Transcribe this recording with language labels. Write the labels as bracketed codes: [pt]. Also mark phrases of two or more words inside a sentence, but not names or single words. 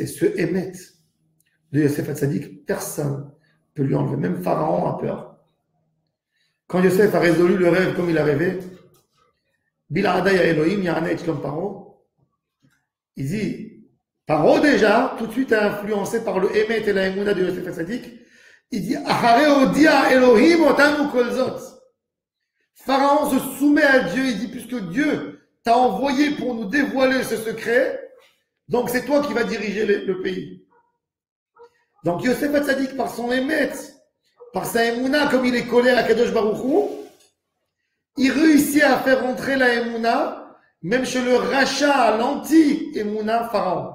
[fr] Ce Hémet de Yosef Hatzadik, personne ne peut lui enlever. Même Pharaon a peur. Quand Yosef a résolu le rêve comme il a rêvé, [he] בלעדי אלהים יענה שלום פרעה, [fr] Il dit, Paro déjà, tout de suite influencé par le Emet et la Emouna de Yosef Hatzadik, il dit, [he] אחרי הודיע אלהים אותנו כל זאת. [fr] Pharaon se soumet à Dieu, il dit, puisque Dieu t'a envoyé pour nous dévoiler ce secret, donc c'est toi qui vas diriger le pays. Donc Yosef Hatzadik, par son Emet, par sa Emouna, comme il est collé à [he] קדוש ברוך הוא, [fr] il réussit à faire rentrer la Emouna, même chez le rachat, l'anti-Emouna Pharaon.